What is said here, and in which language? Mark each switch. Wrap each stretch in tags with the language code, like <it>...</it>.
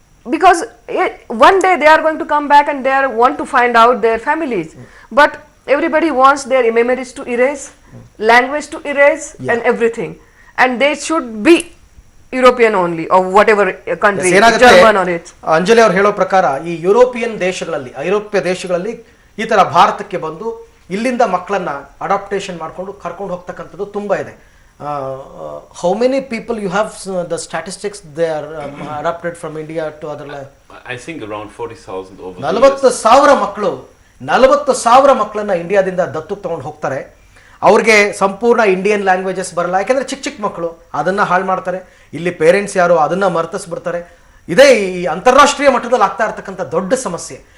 <en>Because one day they are going to come back and they want to find out their families. But everybody wants their memories to erase, language to erase, and everything. And they should be European only, or whatever country, German or it.</en> <kn>Anjali ಅವ್ರು ಹೇಳೋ ಪ್ರಕಾರ ಈ European ದೇಶಗಳಲ್ಲಿ, ಐರೋಪ್ಯ ದೇಶಗಳಲ್ಲಿ ಈ ತರ ಭಾರತಕ್ಕೆ ಬಂದು ಇಲ್ಲಿಂದ ಮಕ್ಕಳನ್ನ ಅಡಾಪ್ಟೇಷನ್ ಮಾಡ್ಕೊಂಡು ಕರ್ಕೊಂಡು ಹೋಗ್ತಕ್ಕಂಥದ್ದು ತುಂಬಾ ಇದೆ.</kn> <en>How many people you have the statistics they are adopted from India to other land? I think around 40,000 over.</en> <kn>40,000 ಮಕ್ಕಳು, 40,000 ಮಕ್ಕಳನ್ನ ಇಂಡಿಯಾದಿಂದ ದತ್ತು ತಗೊಂಡು ಹೋಗ್ತಾರೆ. ಅವ್ರಿಗೆ ಸಂಪೂರ್ಣ ಇಂಡಿಯನ್ ಲ್ಯಾಂಗ್ವೇಜಸ್ ಬರಲ್ಲ, ಯಾಕಂದ್ರೆ ಚಿಕ್ಕ ಚಿಕ್ಕ ಮಕ್ಕಳು ಅದನ್ನ ಹಾಳು ಮಾಡ್ತಾರೆ. ಇಲ್ಲಿ ಪೇರೆಂಟ್ಸ್ ಯಾರು ಅದನ್ನ ಮರ್ತಿಸ್ಬಿಡ್ತಾರೆ. ಇದೇ ಈ ಅಂತಾರಾಷ್ಟ್ರೀಯ ಮಟ್ಟದಲ್ಲಿ ಆಗ್ತಾ ಇರ್ತಕ್ಕಂಥ ದೊಡ್ಡ ಸಮಸ್ಯೆ.</kn>